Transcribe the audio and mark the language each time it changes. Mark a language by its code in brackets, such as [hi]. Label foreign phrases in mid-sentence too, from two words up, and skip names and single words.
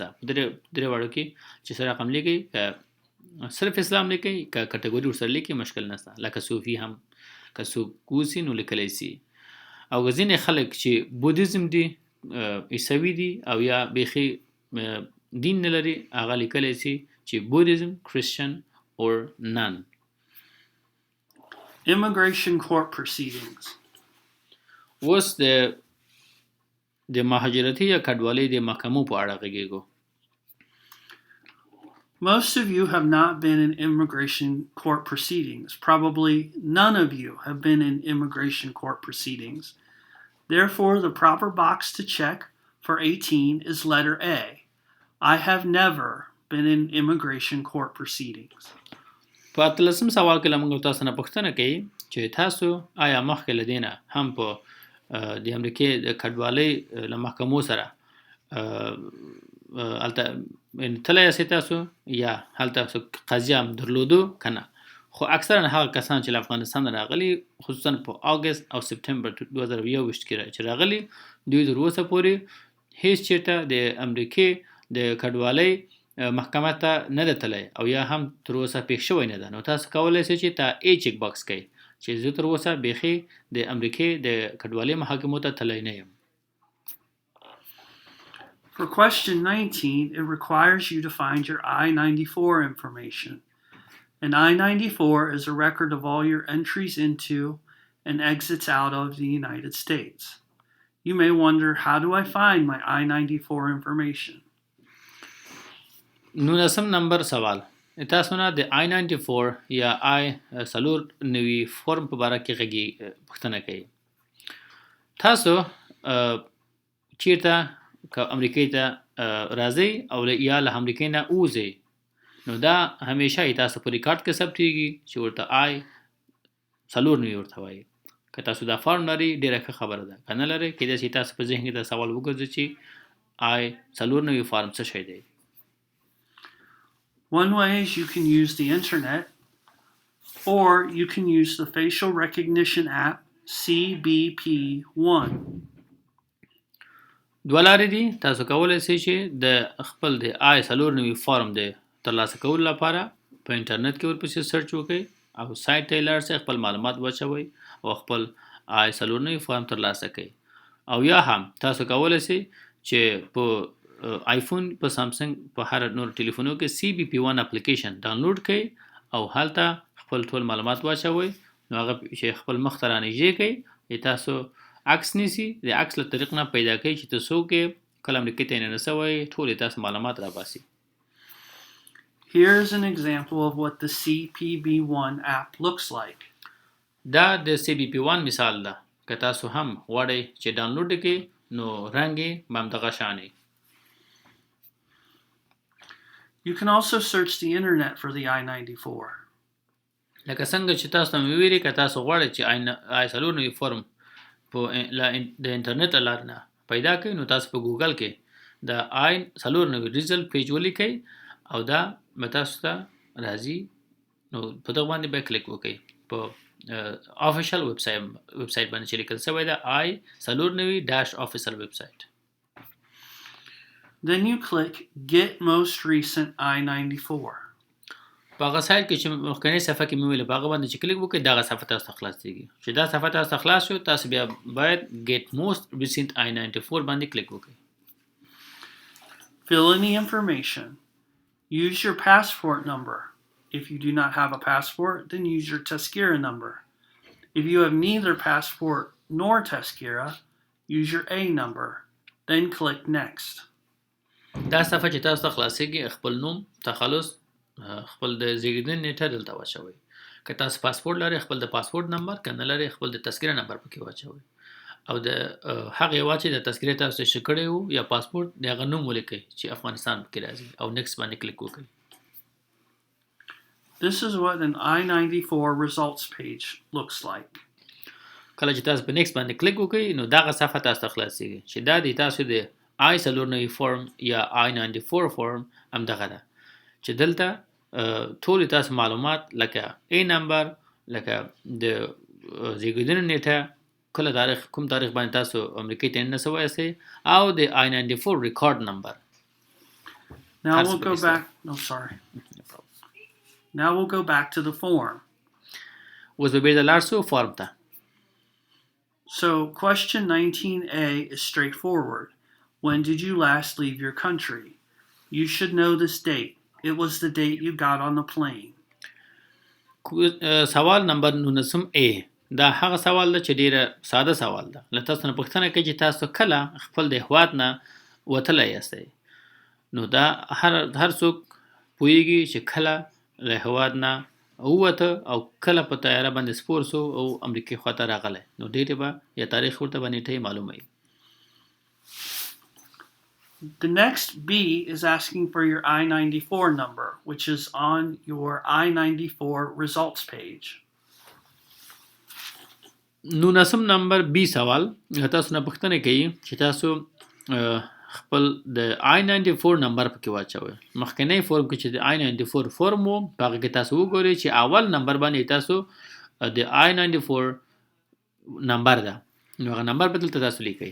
[ps] درې واړو کې چې سره رقم لیکي که صرف اسلام لیکي که کټګوري ورسره لیکي مشکل نشته. لکه صوفي هم که څوک کوسي نو لیکلی سي. او ځینې خلک چې بودیزم دي، عیسوي دي او یا بیخي دین نه لري هغه لیکلی سي چې بودیزم، [en] Christian or none. Immigration court proceedings. [ps] اوس د مهاجرتي یا کډوالۍ د محکمو په اړه غږیږو. [en] Most of you have not been in immigration court proceedings. Probably none of you have been in immigration court proceedings. Therefore, the proper box to check for 18 is letter A. I have never been in immigration court proceedings. [ps] په 13 سوال کې موږ تاسو نه پوښتنه کوي چې تاسو آیا مخکې له دې نه هم په د امریکې د کډوالۍ له محکمو سره هلته تللی یاستئ تاسو یا هلته قضیه هم درلودو که نه. خو اکثرا هغه کسان چې له افغانستان راغلي خصوصا په اګست او سپتمبر 2021 کې چې راغلي دوی تر اوسه پورې هیڅ چېرته د امریکې د کډوالۍ محکمه ته نه ده تللی او یا هم تر اوسه پېښ شوی نه ده. نو تاسو کولی شئ چې تا ای چک باکس کوئ چې زه تر اوسه بیخي د امریکې د کډوالۍ محاکمو ته تللی نه یم. [en] For question 19, it requires you to find your I-94 information. An I-94 is a record of all your entries into and exits out of the United States. You may wonder, how do I find my I-94 information? [ps] 19 نمبر سوال تاسو نه د I-94 یا I-490 فورم په باره کې پوښتنه کوي. تاسو چیرته که امریکې ته راځئ او یا له امریکې نه ووځئ نو دا همیشه تاسو په ریکارډ کې ثبتېږي چې ورته I-490 ورته وایي. که تاسو دا فارم لرئ ډېره ښه خبره ده، که نه لرئ کیدای شي تاسو په ذهن کې دا سوال وګرځي چې I-490 فارم څه شی دی. [en] One way is you can use the internet, or you can use the facial recognition app CBP1. [ps] دوه لارې دي. تاسو کولی شئ چې د خپل د I-490 فارم د ترلاسه کولو لپاره په انټرنیټ کې ورپسې سرچ وکړئ او سایټ ته یې لاړ شئ، خپل معلومات واچوئ او خپل I-490 فارم ترلاسه کړئ. او یا هم تاسو کولی شئ چې په آیفون، په سامسنګ، په هر نور ټلیفونو کې CBP1 اپلیکیشن ډاونلوډ کړئ او هلته خپل ټول معلومات واچوئ. نو هغه چې خپل مخ ته رانږدې کړئ تاسو عکس نیسي، د عکس له طریق نه پیدا کوي چې ته څوک یې، کله امریکې ته یې نه رسوئ، ټول یې تاسو معلومات راباسي. [en] Here's an example of what the CPB1 app looks like. [ps] دا د CBP1 مثال ده. که تاسو هم غواړئ چې ډاونلوډ کړئ نو رنګ یې همدغه شان دی. [en] You can also search the internet for the I-94. [ps] لکه څنګه چې تاسو ته مې ویلي که تاسو غواړئ چې I-490 فورم په د انټرنیټ له لارې نه پیدا کړئ نو تاسو په ګوګل کې د I-490 [en] result page [ps] ولیکئ او دا به تاسو ته راځي. نو په دغه باندې به کلیک وکړئ په [en] official website [ps] باندې چې لیکل شوی ده I-490- [en] official website. Then you click Get Most Recent I-94. [ps] په هغه سایت کې چې مخکنی صفحه کې مې ویل په هغه باندې چې کلیک وکړئ دغه صفحه تاسو ته خلاصېږي چې دا صفحه تاسو ته خلاص شو تاسو بیا باید [en] get most recent I-94 [ps] باندې کلیک وکړئ. [en] Fill in the information. Use your passport number. If you do not have a passport, then use your tazkira number. If you have neither passport nor tazkira, use your A number. Then click next. [ps] دا صفحه چې تاسو ته خلاصېږي خپل نوم تخلص خپل د زیږیدنې نیټه دلته واچوئ. که تاسو پاسپورت لرئ خپل د پاسپورت نمبر که نه لرئ خپل د تذکره نمبر پکې واچوئ او د هغې هېواد چې د تذکرې تاسو ایشو کړی وو یا پاسپورت د هغه نوم ولیکئ چې افغانستان پکې راځي او نیکسټ باندې کلیک وکړئ. [en] This is what an I-94 results page looks like. [ps] کله چې تاسو په نیکسټ باندې کلیک وکړئ نو دغه صفحه تاسو ته خلاصېږي چې دا د تاسو د I-490 فورم یا I-94 فورم همدغه ده چې دلته ټول تاسو معلومات لکه A نمبر لکه د زیږیدنې نیټه کله تاریخ کوم تاریخ باندې تاسو امریکای ته نه سوای سي او د I-94 ریکارډ نمبر. [en] Now we'll go back. No, sorry. Now we'll go back to the form. [ps] اوس به بیرته لاړ شو فارم ته. [en] So question 19A is straightforward. When did you last leave your country? You should know this date. It was the date you got on the plane. [ps] سوال نمبر 19A دا هغه سوال ده چې ډیره ساده سوال ده. له تاسو نه پوښتنه کوي چې تاسو کله خپل د هېواد نه وتلی یاستئ. نو دا هر څوک پوهیږي چې کله له هېواد نه ووته او کله په طیاره باندې سپور سو او امریکې خواته راغلی نو ډېرې به یا تاریخ ورته به نیټه یې معلوموي. [en] The next B is asking for your I-94 number, which is on your I-94 results page. [ps] 19 نمبر B سوال تاسو نه پوښتنه کوي چې تاسو خپل د I-94 نمبر پکې واچوئ. مخکنی فورم کې چې د I-94 فورم وو په هغه کې تاسو وګورئ چې اول نمبر باندې تاسو د I-94 نمبر ده نو هغه نمبر به دلته تاسو لیکئ.